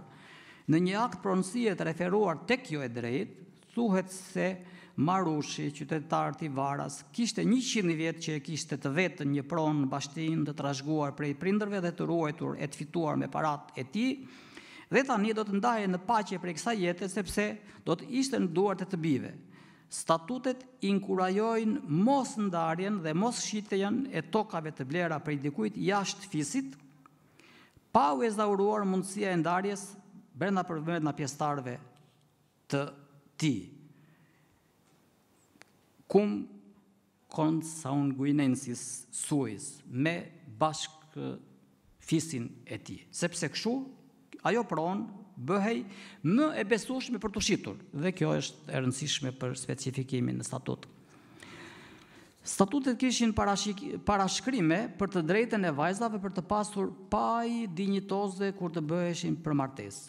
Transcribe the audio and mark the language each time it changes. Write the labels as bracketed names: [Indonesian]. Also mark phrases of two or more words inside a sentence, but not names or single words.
[Albanian] Në një akt pronësie të referuar tek kjo e drejtë, thuhet se Marushi, qytetar Tivaras, kishte 100 vjet që e kishte të vetën një pronë në bashkëtinë të trashëguar prej prindërve dhe të ruajtur e të fituar me paratë e tij, dhe tani do të ndahej në paqe prej kësaj jete sepse do të ishte në duart e të bijve. Statutet inkurajojnë mos ndarjen dhe mos shitjen e tokave të blera prej dikujt jashtë fisit, pa u ezauruar mundësia e ndarjes brenda pjesëtarëve të tij. [Latin] Cum consanguinensis suis, [Albanian] me bashk fisin e tij, sepse kështu ajo pronë bëhej më e besueshme për të shitur, dhe kjo është e rëndësishme për specifikimin në statut. Statutet kishin parashkrime për të drejtën e vajzave për të pasur pajë dinjitoze kur të bëheshin për martesë.